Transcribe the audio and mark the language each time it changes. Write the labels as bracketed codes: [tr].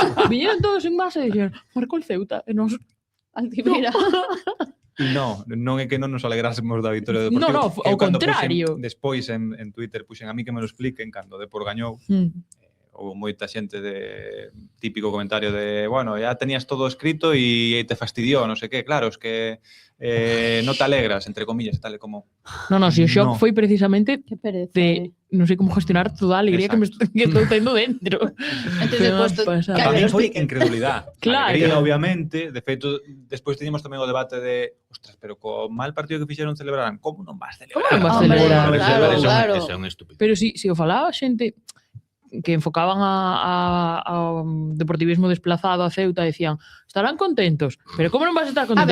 [gl] Viñeron todos en masa e dixeron, marcou el Ceuta. E nos, Altimira. Non é que non nos alegrásemos da vitoria do Deportivo. No, ao contrario. Despois en Twitter puxen [es] a mí que me lo expliquen [gl] cando o Depor gañou. Houve moita xente de típico comentario de, [es] bueno, ya tenías todo escrito [gl] e [es] te fastidió, [gl] non sei qué. [es] Claro, es que no te alegras, entre comillas, [gl] tal e como... No, si o shock foi precisamente [es] Que pereza. [gl] de non sei como gestionar toda a alegría que estou tendo dentro. [es] Entonces, [gl] A mí foi incredulidade. Claro. Alegría, obviamente. De feito, despois teníamos tamén o debate de, ostras, pero co mal partido que fixeron celebrarán, como non vas celebrar? Como non vas [es] Hombre, [gl] celebrar? [es] claro. [gl] Ese é un estúpido. Pero si o falaba xente que enfocaban ao deportivismo desplazado a Ceuta, decían, estarán contentos, pero como non vas a estar contento?